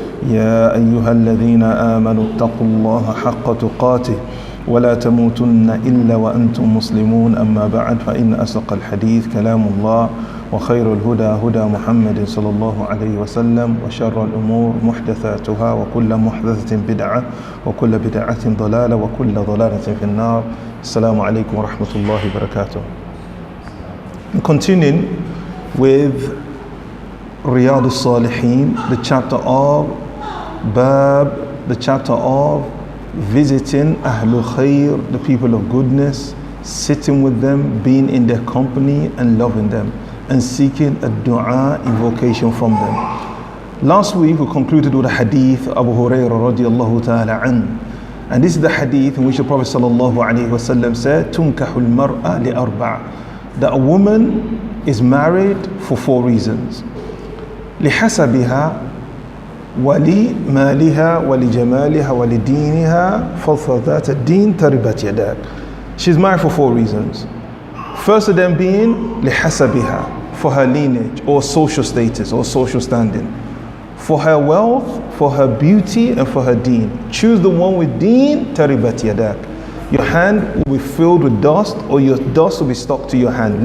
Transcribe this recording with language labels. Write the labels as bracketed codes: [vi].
[ar] يا أيها الذين آمنوا اتقوا الله حق تقاته ولا تموتن إلا وأنتم مسلمون أما بعد فإن أصدق الحديث كلام الله وخير الهدى هدى محمد صلى الله عليه وسلم وشر الأمور محدثاتها وكل محدثة بدعة وكل بدعة ضلالة وكل ضلالة في النار. السلام عليكم ورحمة الله وبركاته. [en] Continuing with Riyad As-Saaliheen, the chapter of the chapter of visiting Ahlul Khair, the people of goodness, sitting with them, being in their company and loving them, and seeking a dua, invocation from them. Last week we concluded with a hadith of Abu Hurairah radiallahu ta'ala an. And this is the hadith in which the Prophet sallallahu alayhi wa sallam said, [ar] Tunkahul mar'a li arba', [en] that a woman is married for 4 reasons. [ar] لحسبها ولمالها ولجمالها ولدينها فاظفر ذات الدين تربت يداك. [en] She's married for 4 reasons. First of them being لحسبها, for her lineage or social status or social standing, for her wealth, for her beauty, and for her deen. Choose the one with deen. [ar] تربت يداك. [en] Your hand will be filled with dust, or your dust will be stuck to your hand.